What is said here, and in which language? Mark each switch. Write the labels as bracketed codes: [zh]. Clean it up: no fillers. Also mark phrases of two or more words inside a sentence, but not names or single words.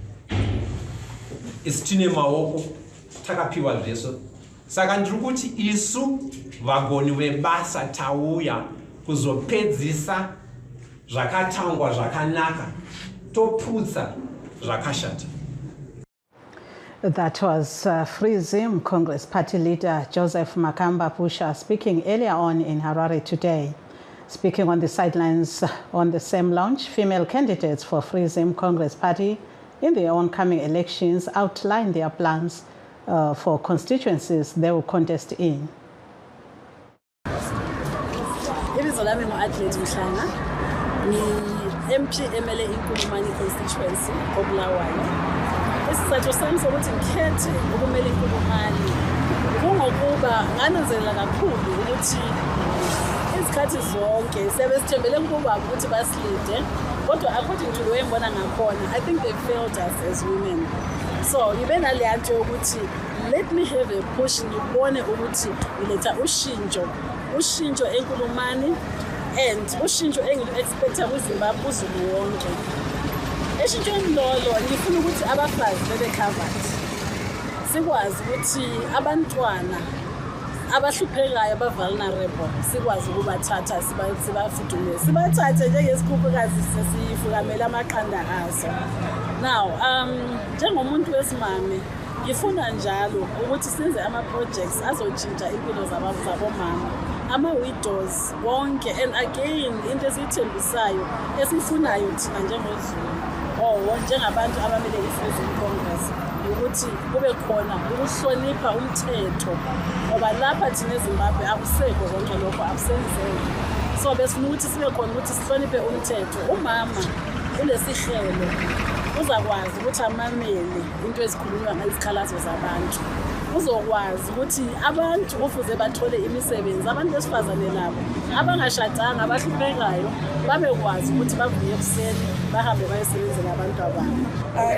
[sn] Isi tine maoko takapiwa zvese. Saka ndiri kuti isu vagoni vebasa tauya kuzopedzisa zvakatangwa zvakanaka, toputsa zvakashata. [en] That was Free Zim Congress Party leader Joseph Makamba Pusha speaking earlier on in Harare today. Speaking on the sidelines on the same launch, female candidates for Free Zim Congress Party in the oncoming elections outlined their plans for constituencies they will contest in. MP MLA Inkulumani constituency Obulawayo. [nd] Isizathu sami sokuthi ngikhethe ukumela Inkulumani kungokuba ngananzelela kakhulu ukuthi izikhathi zonke sebesithembele kuba ukuthi basilide, kodwa [en] according to the way [nd] ngibona ngakhona, [en] I think they failed us as women. [nd] So ibe naleya nto yokuthi [en] let me have a push [nd] ngibone ukuthi iletha ushintsho eNkulumani and ushintsho engilu-expecta kwiZimbabwe uzulu wonke. Eshintshweni lolo ngifuna ukuthi abafazi bebe-covered, sikwazi ukuthi abantwana abahluphekayo aba-vulnerable sikwazi ukubathatha sibafudumeze, sibathathe njengesikhukhukazi sesifukamela amaqanda aso. Now njengomuntu wesimame ngifuna njalo ukuthi senze ama-projects azotshintsha impilo zabomama, ama-widows wonke, and again into esiyithembisayo esifunayo thina njengozulu njengabantu abamele i-Free Zim Congress ukuthi kube khona ukuhlonipha umthetho, ngoba lapha thina eZimbabwe akusekho konke lokho, akusenzeki. So besifuna ukuthi sibe khona ukuthi sihloniphe umthetho. Umama kulesihlelo uzakwazi ukuthi amamele into ezikhulunywa ngezikhalazo zabantu, uzokwazi ukuthi abantu kufuze bathole imisebenzi, abantu besifazane labo abangashadanga abahluphekayo babekwazi ukuthi bavuye ekuseni bahambe bayosebenzela abantu ababo.